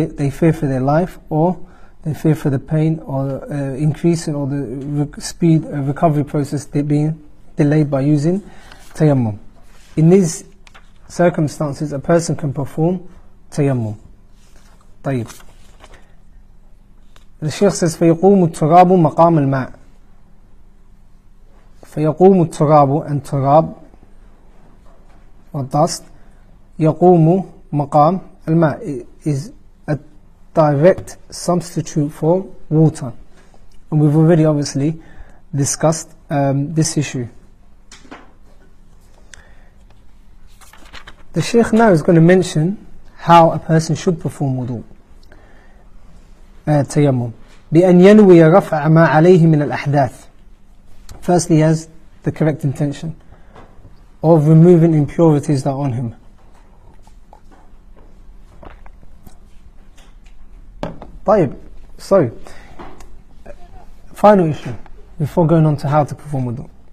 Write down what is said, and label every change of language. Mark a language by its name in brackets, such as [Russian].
[English] fear for their life, or they fear for the pain or increase or the speed recovery process being delayed by using tayammum. In these circumstances, a person can perform tayammum. [Arabic] طيب. [English] The Shaykh says [Arabic] فيقوم التراب مقام الماء. فيقوم التراب, [English] and turab or dust, [Arabic] يقوم مقام الماء, [English] is a direct substitute for water, and we've already obviously discussed this issue. The Shaykh now is going to mention how a person should perform wudu, tayammum. [Arabic] بأن ينوي رفع ما عليه من الأحداث. [English] Firstly, he has the correct intention of removing impurities that are on him. [Arabic] طيب. [English] So, final issue before going on to how to perform wudu.